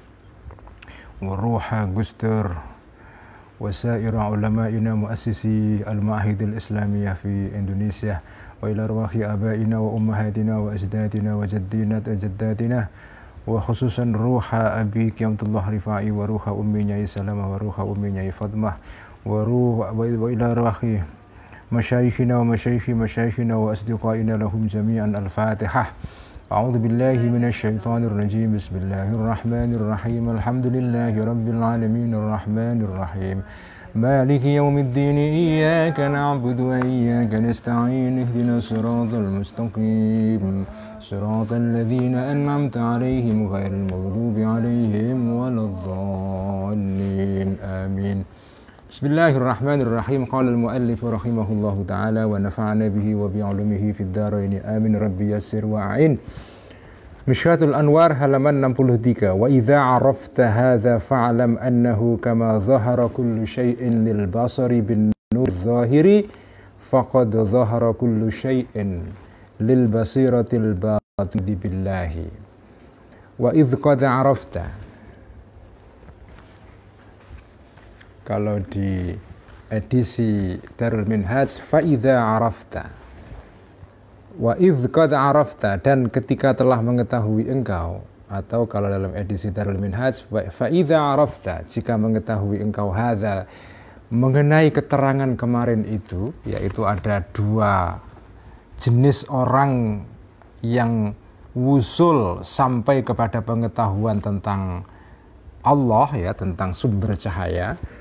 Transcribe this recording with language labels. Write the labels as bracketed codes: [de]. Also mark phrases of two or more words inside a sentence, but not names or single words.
[ar] وروح Gustur وسائر علمائنا مؤسسي المعاهد الإسلامية في Indonesia وإلى أرواح آبائنا وأمهاتنا وأجدادنا وجدنا وجدتنا وخصوصا روح أبي Qiyamtullah Rifa'i وروح أمي Nyai Salamah وروح أمي Nyai Fadmah وإلى أرواح مشايخنا ومشايخنا وأصدقائنا لهم جميعا. الفاتحة. أعوذ بالله من الشيطان الرجيم. بسم الله الرحمن الرحيم. الحمد لله رب العالمين الرحمن الرحيم. مالك يوم الدين. إياك نعبد وإياك نستعين. اهدنا الصراط المستقيم. صراط الذين أنعمت عليهم غير المغضوب عليهم ولا الضالين. آمين. بسم الله الرحمن الرحيم. قال المؤلف رحمه الله تعالى ونفعنا به وبعلومه في الدارين. Amin. Rabbi yassir wa'in. Mishkatul Anwar halaman 63. وإذا عرفت هذا فاعلم أنه كما ظهر كل شيء للبصر بالنور الظاهر فقد ظهر كل شيء للبصيرة الباطنة بالله. وإذ قد عرفت, [id] kalau di edisi [ar] Darul Minhaj فإذا عرفت، و إذ قد عرفت, [id] dan ketika telah mengetahui engkau, atau kalau dalam edisi Darul Minhaj [ar] فإذا عرفت, [id] jika mengetahui engkau hadza, mengenai keterangan kemarin itu, yaitu ada dua jenis orang yang wusul sampai kepada pengetahuan tentang Allah, ya, tentang sumber cahaya,